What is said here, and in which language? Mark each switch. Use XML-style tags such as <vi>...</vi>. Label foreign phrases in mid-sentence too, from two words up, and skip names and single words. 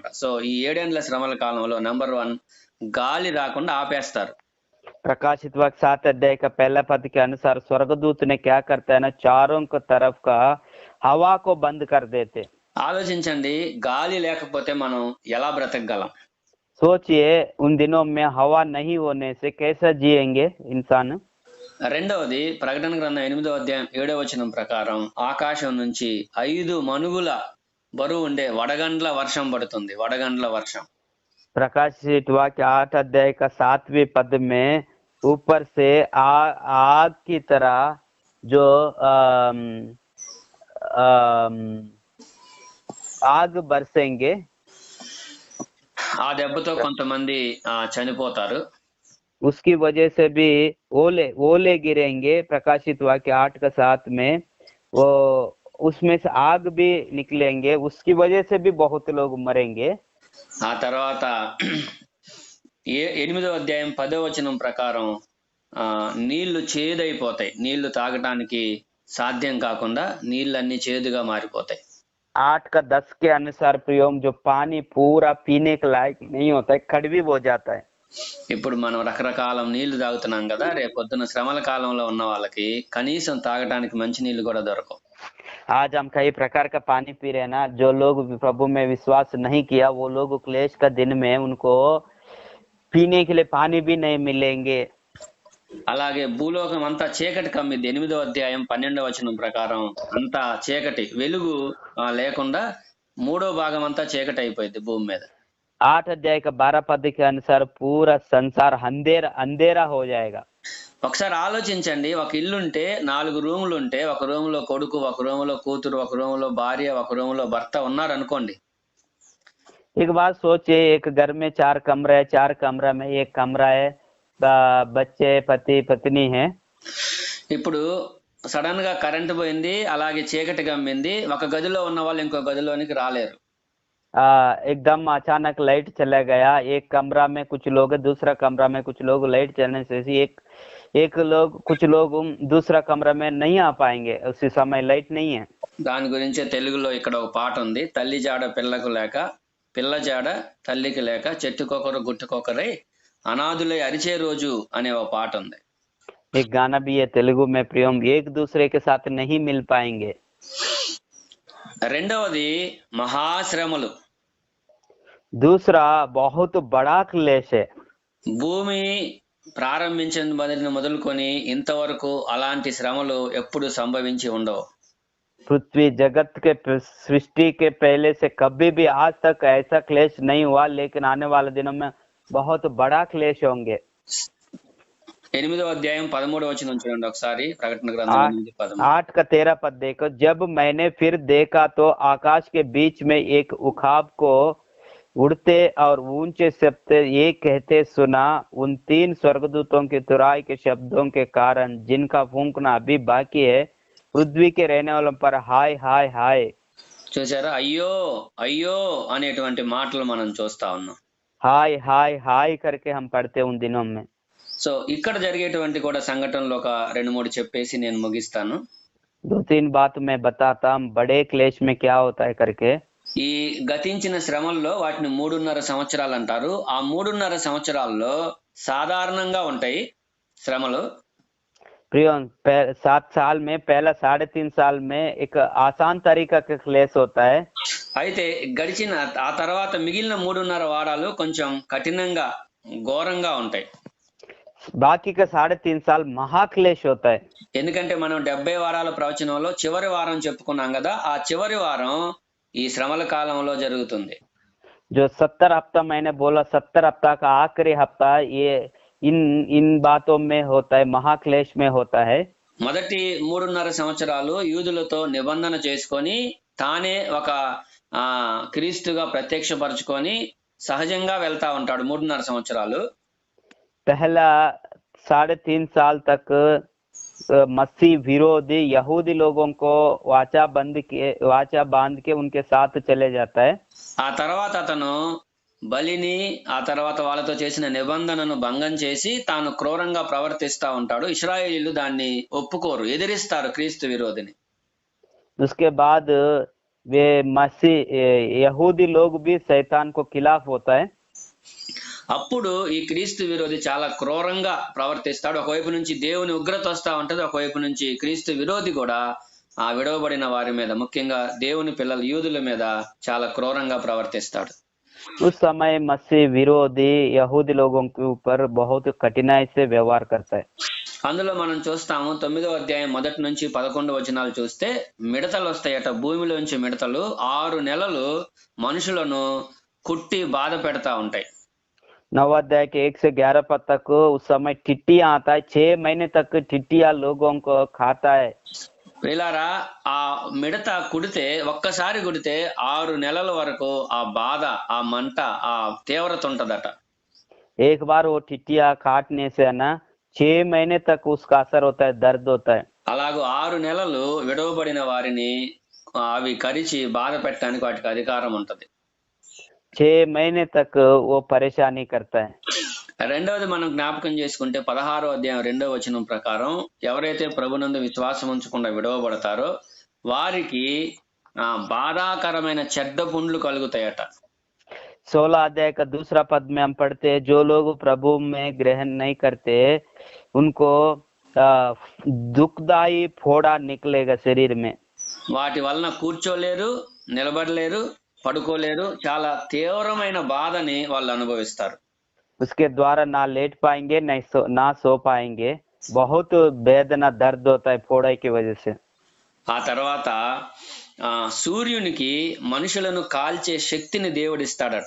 <te>సో ఈ 7 ఏళ్ల శ్రమల కాలంలో నెంబర్ 1 గాలి రాకుండా ఆపేస్తారు.</te> <hi>प्रकाशित वाक्य 7 अध्याय का पहला पद के अनुसार स्वर्गदूत ने क्या करता है ना, चारों को तरफ का हवा को बंद कर देते।</hi> <te>ఆలోచించండి, గాలి లేకపోతే మనం ఎలా బ్రతకగలం?</te> <hi>सोचिए उन दिनों में हवा नहीं होने से कैसा जिएंगे इंसान।</hi> <te>రెండవది ప్రకటన గ్రంథం 8వ అధ్యాయం 7వ వచనం ప్రకారం ఆకాశం నుంచి 5 మనుగుల బరువు ఉండే వడగండ్ల వర్షం పడుతుంది. వడగండ్ల వర్షం.</te> <hi>प्रकाशित वाक्य 8 अध्याय का 7वें पद में ऊपर से आग की तरह जो अम, अम, आग बरसेंगे।</hi> <te>ఆ దెబ్బతో కొంతమంది చనిపోతారు.</te> <hi>उसकी वजह से भी ओले ओले गिरेंगे। प्रकाशित वाक्य 8 का 7 में वो उसमें से आग भी निकलेंगे, उसकी वजह से भी बहुत लोग मरेंगे।</hi> <te>ఆ తర్వాత 8వ అధ్యాయం 10వ వచనం ప్రకారం నీళ్లు చేదైపోతాయి. నీళ్లు తాగటానికి సాధ్యం కాకుండా నీళ్ళన్నీ చేదుగా మారిపోతాయి.</te> <hi>8 का 10 के अनुसार प्रियोम जो पानी पूरा पीने के लायक नहीं होता है, कड़वी हो जाता है।</hi> <te>ఇప్పుడు మనం రకరకాల నీళ్లు తాగుతున్నాం కదా, రేపొద్దున శ్రమల కాలంలో ఉన్న వాళ్ళకి కనీసం తాగటానికి మంచి నీళ్లు కూడా దొరకవు.</te> <hi>आज हम कई प्रकार का पानी पी रहे हैं ना, जो लोग प्रभु में विश्वास नहीं किया वो लोग क्लेश का दिन में उनको पीने के लिए पानी भी नहीं मिलेंगे।</hi> <te>అలాగే భూలోకం అంతా చీకటి కమ్మింది. 8వ అధ్యాయం 12వ వచనం ప్రకారం అంతా చీకటి, వెలుగు లేకుండా 3వ భాగం అంతా చీకటి అయిపోయింది భూమి మీద.</te> <hi>8 अध्याय का 12 पद के अनुसार पूरा संसार अंधेरा हो जाएगा।</hi> <te>ఒకసారి ఆలోచించండి, ఒక ఇల్లుంటే 4 రూములు ఉంటే, ఒక రూమ్ లో కొడుకు, ఒక రూమ్ లో కూతురు, ఒక రూమ్ లో భార్య, ఒక రూమ్ లో భర్త ఉన్నారు అనుకోండి.</te> <hi>एक बात सोचिए, एक घर में 4 कमरा है, 4 कमरा में एक कमरा है, बच्चे पति पत्नी है।</hi> <te>ఇప్పుడు సడన్ గా కరెంట్ పోయింది, అలాగే చీకటి గమ్మింది, ఒక గదిలో ఉన్న వాళ్ళు ఇంకో గదిలోనికి రాలేరు.</te> <hi>एकदम अचानक लाइट चला गया, एक कमरा में कुछ लोग, दूसरा कमरा में कुछ लोग, लाइट चलने से कुछ लोग दूसरा कमरा में नहीं आ पाएंगे, उसी समय लाइट नहीं है।</hi> <te>దాని గురించే తెలుగులో ఇక్కడ ఒక పాట ఉంది, తల్లి జాడ పిల్లకు లేక, పిల్ల జాడ తల్లికి లేక, చెట్టుకొకరు గుట్టుకొకరై అనాథులై అరిచే రోజు అనే ఒక పాట ఉంది.</te> <hi>एक गाना भी है तेलुगु में प्रियम, एक दूसरे के साथ नहीं मिल पाएंगे।</hi> <te>రెండవది మహాశ్రమలు.</te> <hi>दूसरा बहुत बड़ा क्लेश है।</hi> <te>భూమి ప్రారంభించిన మొదలుకొని ఇంతవరకు అలాంటి శ్రమలు ఎప్పుడు సంభవించి ఉండవు.</te> <hi>पृथ्वी जगत के सृष्टि के पहले से कभी भी आज तक ऐसा क्लेश नहीं हुआ, लेकिन आने वाले दिनों में बहुत बड़ा क्लेश होंगे।</hi> <te>8వ అధ్యాయం 13వ వచనం చూడండి ఒకసారి, ప్రకటన గ్రంథం 8:13.</te> <hi>8 का 13 पद देखो, जब मैंने फिर देखा तो आकाश के बीच में एक उखाब को उड़ते और ऊंचे शब्द ये कहते सुना, उन 3 स्वर्गदूतों की तुराई के शब्दों के कारण जिनका फूंकना अभी बाकी है, पृथ्वी के रहने वालों पर हाय हाय हाय।</hi> <te>చూసారా, అయ్యో అయ్యో అనేటువంటి మాటలు మనం చూస్తా ఉన్నాం.</te> <hi>हाय हाय हाय करके हम पढ़ते उन दिनों में।</hi> <te>సో ఇక్కడ జరిగేటువంటి కూడా సంఘటనలు ఒక 2-3 చెప్పేసి నేను ముగిస్తాను.</te> <hi>2-3 बात मैं बताता हूं बड़े क्लेश में क्या होता है करके।</hi> <te>ఈ గతించిన శ్రమల్లో వాటిని 3.5 సంవత్సరాలు అంటారు. ఆ 3.5 సంవత్సరాల్లో సాధారణంగా ఉంటాయి శ్రమలు.</te> <hi>प्रियो 7 साल में पहला 3.5 साल में एक आसान तरीका का क्लेश होता है।</hi> <te>అయితే గడిచిన ఆ తర్వాత మిగిలిన 3.5 వారాలు కొంచెం కఠినంగా ఘోరంగా ఉంటాయి.</te> <hi>बाकी का 3.5 साल महाक्लेश होता है।</hi> <te>ఎందుకంటే మనం 70 వారాల ప్రవచనంలో చివరి వారం చెప్పుకున్నాం కదా, ఆ చివరి వారం ఈ శ్రమల కాలంలో జరుగుతుంది.</te> <hi>जो 70 हफ्ता मैंने बोला, 70 हफ्ता का आखिरी हफ्ता ये इन बातों में होता है, महाक्लेश में होता है।</hi> <te>మొదటి 3.5 సంవత్సరాలు యూదులతో నిబంధన చేసుకొని తానే ఒక క్రీస్తుగా ప్రత్యక్షపరచుకొని సహజంగా వెళ్తా ఉంటాడు 3.5 సంవత్సరాలు.</te> <hi>पहला 3.5 साल तक मसीह विरोधी यहूदी लोगों को वाचा बांध के उनके साथ चले जाता है।</hi> <te>ఆ తర్వాత అతను బలిని, ఆ తర్వాత వాళ్ళతో చేసిన నిబంధనను భంగం చేసి తాను క్రూరంగా ప్రవర్తిస్తా ఉంటాడు. ఇశ్రాయేలీయులు దాన్ని ఒప్పుకోరు, ఎదిరిస్తారు క్రీస్తు విరోధిని.</te> <hi>उसके बाद वे मसीह यहूदी लोग भी शैतान को खिलाफ होता है।</hi> <te>అప్పుడు ఈ క్రీస్తు విరోధి చాలా క్రూరంగా ప్రవర్తిస్తాడు. ఒకవైపు నుంచి దేవుని ఉగ్రత వస్తా ఉంటది, ఒకవైపు నుంచి క్రీస్తు విరోధి కూడా ఆ విడవబడిన వారి మీద, ముఖ్యంగా దేవుని పిల్లల యూదుల మీద చాలా క్రూరంగా ప్రవర్తిస్తాడు.</te> <hi>उस समय मसीह विरोधी यहूदी लोगों के ऊपर बहुत कठिनाई से व्यवहार करता है।</hi> <te>అందులో మనం చూస్తాము 9వ అధ్యాయం 1 నుంచి 11 వచనాలు చూస్తే మిడతలు వస్తాయట, భూమిలోంచి మిడతలు 6 నెలలు మనుషులను కుట్టి బాధ పెడతా ఉంటాయి.</te> <hi>9 अध्याय के 1 से 11 पद तक उस समय टिट्टियां आता है, 6 महीने तक टिट्टियां लोगों को खाता है।</hi> <te>ప్రియులారా, ఆ మిడత కుడితే, ఒక్కసారి కుడితే 6 నెలల వరకు ఆ బాధ, ఆ మంట, ఆ తీవ్రత ఉంటదట.</te> <hi>एक बार वो टिट्टियां काटने से है ना 6 महीने तक उसका असर होता है, दर्द होता है।</hi> <te>అలాగూ 6 నెలలు విడవబడిన వారిని అవి కరిచి బాధ పెట్టడానికి వాటికి అధికారం ఉంటది.</te> <hi>6 महीने तक वो परेशानी करता है।</hi> <te>రెండవది మనం జ్ఞాపకం చేసుకుంటే 16వ అధ్యాయం 2వ వచనం ప్రకారం ఎవరైతే ప్రభునందు విశ్వాసం ఉంచకుండా విడవబడతారో వారికి బాధాకరమైన చెడ్డ పుండ్లు కలుగుతాయట.</te> <hi>16 अध्याय का दूसरा पद में हम पढ़ते हैं, जो लोग प्रभु में ग्रहण नहीं करते उनको दुखदाई फोड़ा निकलेगा शरीर में।</hi> <te>వాటి వలన కూర్చోలేరు, నిలబడలేరు, పడుకోలేరు, చాలా తీవ్రమైన బాధని వాళ్ళు అనుభవిస్తారు.</te> <hi>उसके द्वारा ना लेट पाएंगे ना सो पाएंगे, बहुत वेदना दर्द होता है फोड़ा की वजह से।</hi> <te>ఆ తర్వాత సూర్యునికి మనుషులను కాల్చే శక్తిని దేవుడిస్తాడట.</te>